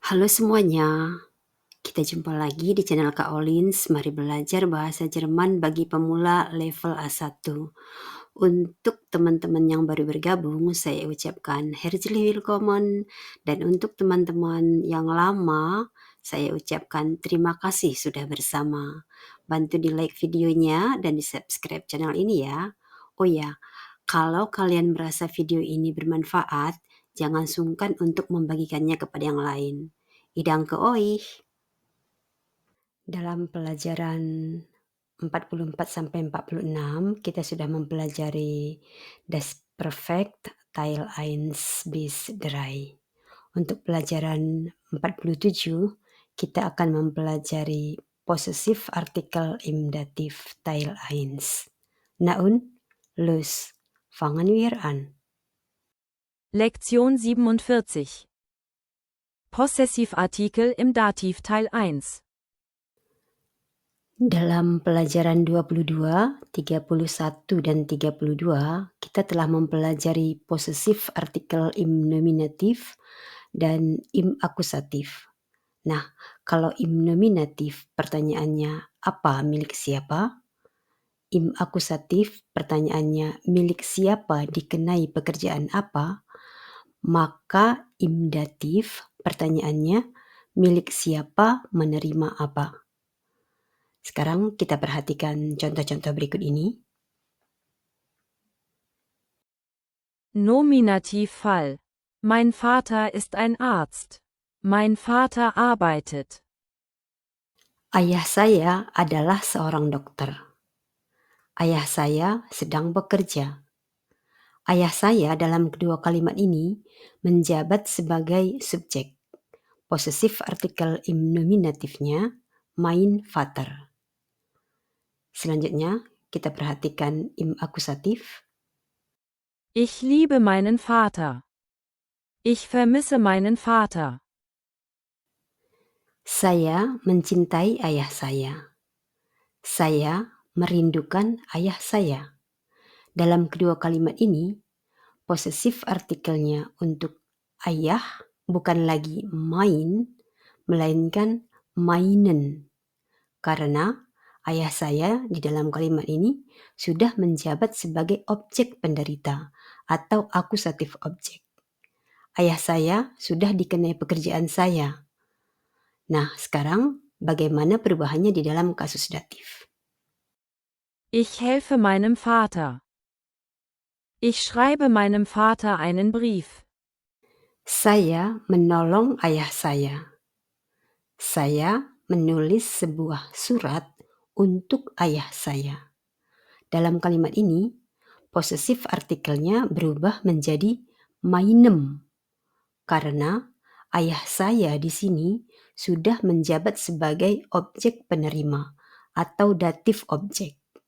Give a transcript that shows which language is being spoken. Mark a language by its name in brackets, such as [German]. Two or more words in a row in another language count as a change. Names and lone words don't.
[Indonesian] Halo semuanya, kita jumpa lagi di channel Kak Olins. Mari belajar bahasa Jerman bagi pemula level A1. Untuk teman-teman yang baru bergabung, saya ucapkan [German] herzlich willkommen. [Indonesian] Dan untuk teman-teman yang lama, saya ucapkan terima kasih sudah bersama. Bantu di like videonya dan di subscribe channel ini ya. Oh ya, kalau kalian merasa video ini bermanfaat, jangan sungkan untuk membagikannya kepada yang lain. [German] Danke euch. [Indonesian] Dalam pelajaran 44-46 kita sudah mempelajari [German] Das Perfekt Teil 1 bis 3. [Indonesian] Untuk pelajaran 47 kita akan mempelajari [German] Possessive Artikel im Dativ Teil 1. Na und, los, fangen wir an. Lektion 47 Possessivartikel im Dativ Teil 1 [Indonesian] Dalam pelajaran 22, 31, dan 32, kita telah mempelajari posesif artikel [German] im nominatif [Indonesian] dan [German] im akusatif. [Indonesian] Nah, kalau [German] im nominatif [Indonesian] pertanyaannya apa milik siapa? [German] Im akusatif [Indonesian] pertanyaannya milik siapa dikenai pekerjaan apa? Maka [German] im datif [Indonesian] pertanyaannya milik siapa menerima apa? Sekarang kita perhatikan contoh-contoh berikut ini. [German] Nominativfall. Mein Vater ist ein Arzt. Mein Vater arbeitet. [Indonesian] Ayah saya adalah seorang dokter. Ayah saya sedang bekerja. Ayah saya dalam kedua kalimat ini menjabat sebagai subjek. Posesif artikel [German] im nominatifnya mein Vater. [Indonesian] Selanjutnya kita perhatikan [German] im akusatif. Ich liebe meinen Vater. Ich vermisse meinen Vater. [Indonesian] Saya mencintai ayah saya. Saya merindukan ayah saya. Dalam kedua kalimat ini, posesif artikelnya untuk ayah bukan lagi mein, melainkan meinen. Karena ayah saya di dalam kalimat ini sudah menjabat sebagai objek penderita atau akusatif objek. Ayah saya sudah dikenai pekerjaan saya. Nah, sekarang bagaimana perubahannya di dalam kasus datif? [German] Ich helfe meinem Vater. Ich schreibe meinem Vater einen Brief. [Indonesian] Saya menolong ayah saya. Saya menulis sebuah surat untuk ayah saya. Dalam kalimat ini, posesif artikelnya berubah menjadi meinem karena ayah saya di sini sudah menjabat sebagai objek penerima atau datif objek.